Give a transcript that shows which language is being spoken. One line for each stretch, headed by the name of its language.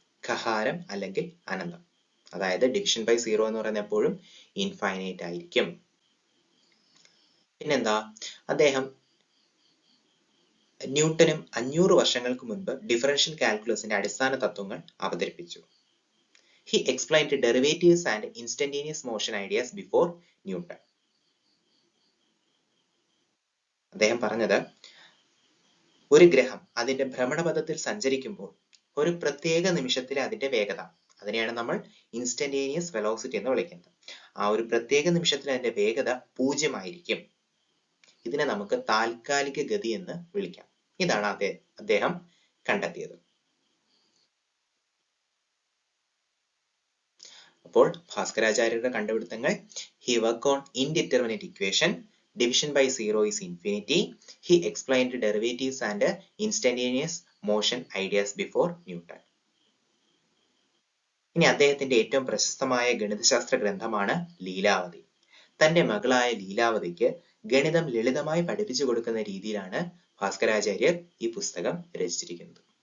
Malayalam: കഹാരം അല്ലെങ്കിൽ അനന്തം. അതായത് division by zero എന്ന് പറയുന്നത് എപ്പോഴും ഇൻഫൈനൈറ്റ് ആയിരിക്കും. പിന്നെന്താ, അദ്ദേഹം ന്യൂട്ടനും 500 വർഷങ്ങൾക്ക് മുൻപ് ഡിഫറൻഷ്യൽ കാൽക്കുലസിന്റെ അടിസ്ഥാന തത്വങ്ങൾ അവതരിപ്പിച്ചു.
English: He explained derivatives and instantaneous motion ideas before Newton.
Malayalam: അദ്ദേഹം പറഞ്ഞത് ഒരു ഗ്രഹം അതിന്റെ ഭ്രമണപഥത്തിൽ സഞ്ചരിക്കുമ്പോൾ ഒരു പ്രത്യേക നിമിഷത്തിലെ അതിന്റെ വേഗത, അതിനെയാണ് നമ്മൾ ഇൻസ്റ്റന്റേനിയസ് വെലോസിറ്റി എന്ന് വിളിക്കുന്നത്. ആ ഒരു പ്രത്യേക നിമിഷത്തിൽ അതിന്റെ വേഗത 0 ആയിരിക്കും. ഇതിനെ നമുക്ക് താൽക്കാലിക ഗതി എന്ന് വിളിക്കാം. ഇതാണ് അദ്ദേഹം കണ്ടെത്തിയത്. അപ്പോൾ ഭാസ്കരാചാര്യരുടെ കണ്ടുപിടുത്തങ്ങൾ:
English: he worked on indeterminate equation, division by zero is infinity, he explained derivatives and instantaneous motion ideas before Newton.
Malayalam: ഇനി അദ്ദേഹത്തിന്റെ ഏറ്റവും പ്രശസ്തമായ ഗണിതശാസ്ത്ര ഗ്രന്ഥമാണ് ലീലാവതി. തന്റെ മകളായ ലീലാവതിക്ക് ഗണിതം ലളിതമായി പഠിപ്പിച്ചു കൊടുക്കുന്ന രീതിയിലാണ് ഭാസ്കരാചാര്യർ ഈ പുസ്തകം രചിച്ചിരിക്കുന്നത്.